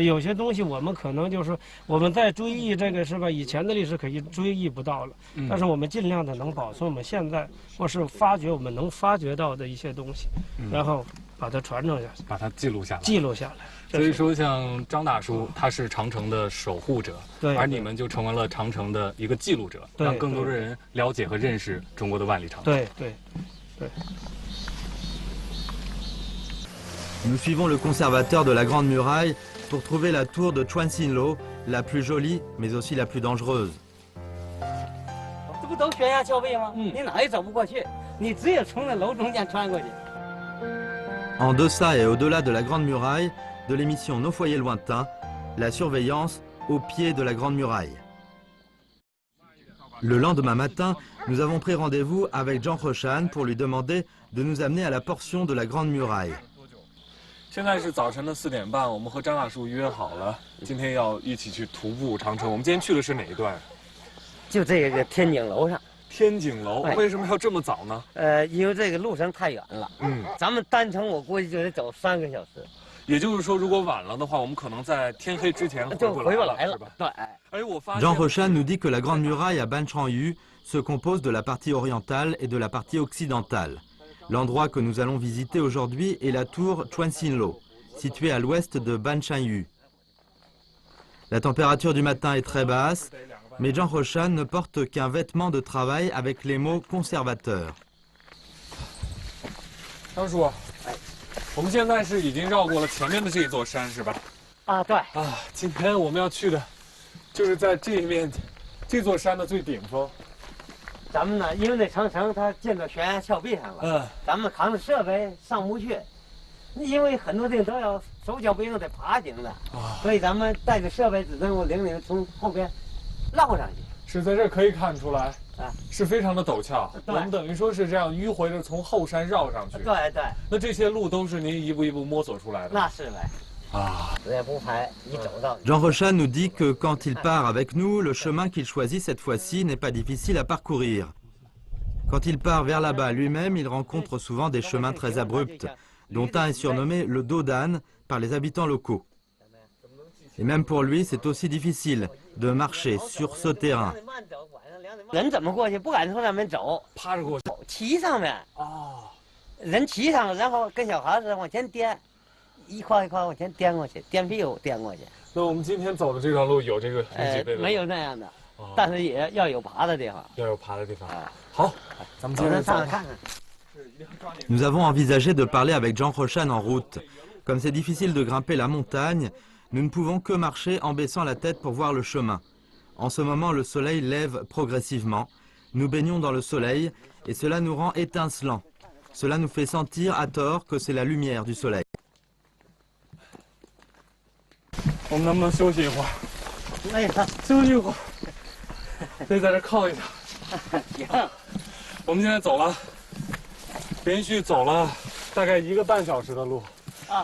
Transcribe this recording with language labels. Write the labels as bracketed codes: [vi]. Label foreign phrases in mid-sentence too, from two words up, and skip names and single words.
[zh] 有些东西我们可能就是我们在追忆这个是吧？以前的历史可以追忆不到了，但是我们尽量的能保存我们现在或是发掘我们能发掘到的一些东西，然后把它传承下去，把它记录下来。记录下来。所以说，像张大叔，他是长城的守护者，对，而你们就成为了长城的一个记录者，让更多的人了解和认识中国的万里长城。对。 [fr] Nous suivons le conservateur de la Grande Muraille pour trouver la tour de Chuanxinlo, la plus jolie, mais aussi la plus dangereuse. [zh] 这不都悬崖峭壁吗？你哪也走不过去，你只有从那楼中间穿过去。 [fr] En deçà et au-delà de la Grande Muraille, de l'émission Nos foyers lointains, la surveillance au pied de la Grande Muraille. Le lendemain matin, nous avons pris rendez-vous avec Zhang Heshan pour lui demander de nous amener à la portion de la Grande Muraille. [zh] 现在是早晨的4点半，我们和张大叔约好了，今天要一起去徒步长城。我们今天去的是哪一段？就这个天井楼上。天井楼为什么要这么早呢？因为这个路程太远了。咱们单程我估计就得走3个小时。也就是说，如果晚了的话，我们可能在天黑之前就回不来了，是吧？对。 [fr] Zhang Heshan nous dit que la Grande Muraille à Banchanyu se compose de la partie orientale et de la partie occidentale. L'endroit que nous allons visiter aujourd'hui est la tour Chuanxinlo, située à l'ouest de Banchanyu. La température du matin est très basse. Mais Zhang Heshan ne porte qu'un vêtement de travail avec les mots conservateur. [zh] 张叔，我们现在是已经绕过了前面的这座山，是吧？啊，对。今天我们要去的，就是在这一面，这座山的最顶峰。咱们呢，因为那长城它建到悬崖峭壁上了，咱们扛着设备上不去，因为很多地方都要手脚不灵得爬行的，所以咱们带着设备只能够领从后边。绕上去，是在这可以看出来，是非常的陡峭。我们等于说是这样迂回着从后山绕上去。对。那这些路都是您一步一步摸索出来的。那是呗。死也不排，一走到。 [fr] Zhang Heshan nous dit que quand il part avec nous, le chemin qu'il choisit cette fois-ci n'est pas difficile à parcourir. Quand il part vers là-bas lui-même, il rencontre souvent des chemins très abrupts, dont un est surnommé le dos d'âne par les habitants locaux. Et même pour lui, c'est aussi difficile de marcher sur ce terrain. [zh] 人怎么过去？不敢从上面走，趴着过去，骑上面。人骑上了，然后跟小孩似的往前颠，一块一块往前颠过去，颠屁股颠过去。那我们今天走的这条路有这个几倍的？没有那样的，但是也要有爬的地方。要有爬的地方。好，咱们今天上来看看。 [fr] Nous avons envisagé de parler avec Zhang Heshan en route. Comme c'est difficile de grimper la montagne, nous ne pouvons que marcher en baissant la tête pour voir le chemin. En ce moment, le soleil lève progressivement. Nous baignons dans le soleil et cela nous rend étincelants. Cela nous fait sentir à tort que c'est la lumière du soleil. [zh] 我们能不能休息一会儿？累了，休息一会儿，得在这靠一下。行。我们现在走了，连续走了大概1个半小时的路。啊，